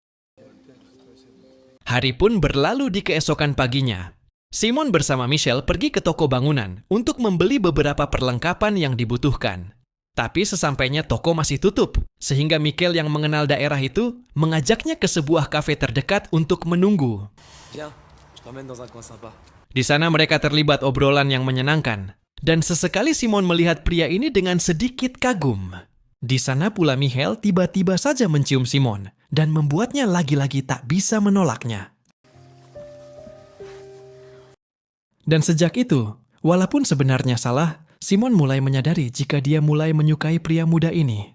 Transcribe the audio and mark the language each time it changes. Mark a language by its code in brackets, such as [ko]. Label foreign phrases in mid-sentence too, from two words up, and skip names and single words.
[id] Hari pun berlalu di keesokan paginya. Simon bersama Michelle pergi ke toko bangunan untuk membeli beberapa perlengkapan yang dibutuhkan. Tapi sesampainya toko masih tutup, sehingga Michelle yang mengenal daerah itu mengajaknya ke sebuah kafe terdekat untuk menunggu. [fr] Viens, je t'emmène dans un coin sympa. [id] Di sana mereka terlibat obrolan yang menyenangkan, dan sesekali Simon melihat pria ini dengan sedikit kagum. Di sana pula Michelle tiba-tiba saja mencium Simon, dan membuatnya lagi-lagi tak bisa menolaknya. Dan sejak itu, walaupun sebenarnya salah, Simon mulai menyadari jika dia mulai menyukai pria muda ini.